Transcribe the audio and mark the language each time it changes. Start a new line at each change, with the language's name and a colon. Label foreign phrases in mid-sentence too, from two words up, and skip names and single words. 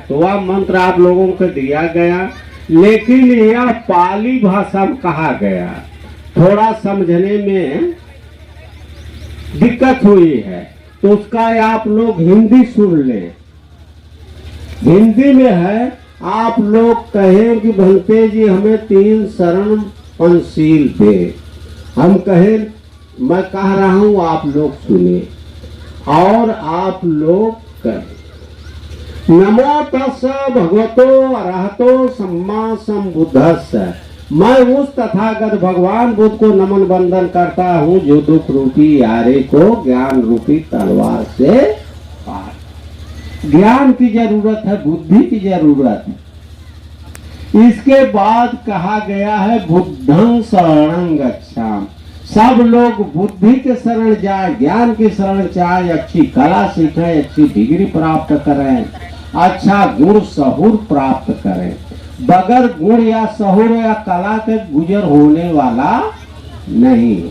Hindi: तो वह मंत्र आप लोगों को दिया गया, लेकिन यह पाली भाषा में कहा गया, थोड़ा समझने में दिक्कत हुई है, तो उसका आप लोग हिंदी सुन लें। हिंदी में है, आप लोग कहें कि भंते जी हमें 3 शरण पंचशील दे। हम कहें, मैं कह रहा हूं, आप लोग सुनिए और आप लोग कहें।
Pali: नमो तस् भगवतो अरहतो सम्मा संबुद्धस्स।
Hindi: मैं उस तथागत भगवान बुद्ध को नमन बंदन करता हूँ जो दुख रूपी यारे को ज्ञान रूपी तलवार से पार। ज्ञान की जरूरत है, बुद्धि की जरूरत है। इसके बाद कहा गया है
Pali: बुद्धं शरणं गच्छामि।
Hindi: सब लोग बुद्धि के शरण जाए, ज्ञान की शरण जाए, अच्छी कला सीखें, अच्छी डिग्री प्राप्त करें, अच्छा गुण सहूर प्राप्त करें। बगैर गुण या सहूर या कला के गुजर होने वाला नहीं है।